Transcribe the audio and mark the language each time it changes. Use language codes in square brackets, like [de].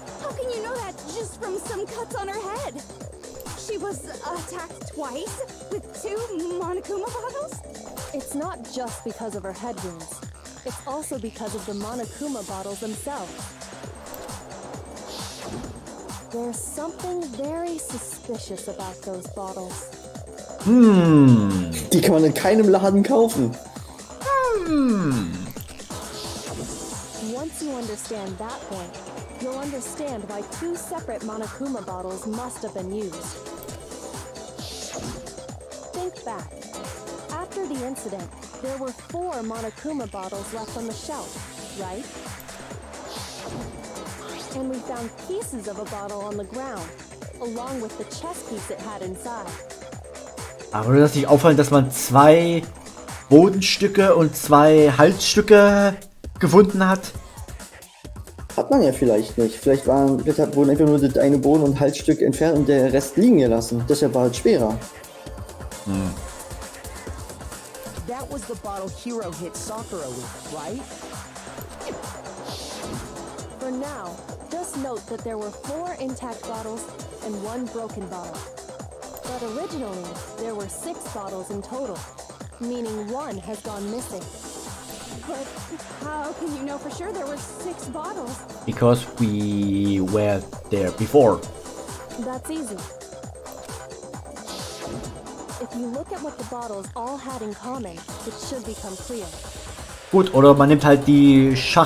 [en] How can you know that just from some cuts on her head? She was attacked twice with 2 Monokuma bottles? it's not just because of her head wounds. It's also because of the Monokuma bottles themselves. There's something very suspicious about those bottles. [de] Die kann man in keinem Laden kaufen. [en] Once you understand that point, you'll understand why 2 separate Monokuma bottles must have been used. Think back. After the incident, there were 4 Monokuma bottles left on the shelf, right? And we found pieces of a bottle on the ground, along with the chess piece it had inside. [de] Aber würde das nicht auffallen, dass man 2 Bodenstücke und 2 Halsstücke gefunden hat? Hat man ja vielleicht nicht. Vielleicht wurden einfach nur das eine Boden- und Halsstück entfernt und der Rest liegen gelassen. Deshalb war es schwerer. [en] That was the bottle Hiro hit Sakura with, right? For now, just note that there were 4 intact bottles and 1 broken bottle. But originally, there were 6 bottles in total, meaning 1 has gone missing. But how can you know for sure there were 6 bottles? Because we were there before. That's easy. If you look at what the bottles all had in common, it should become clear. [de] Gut, oder man nimmt halt die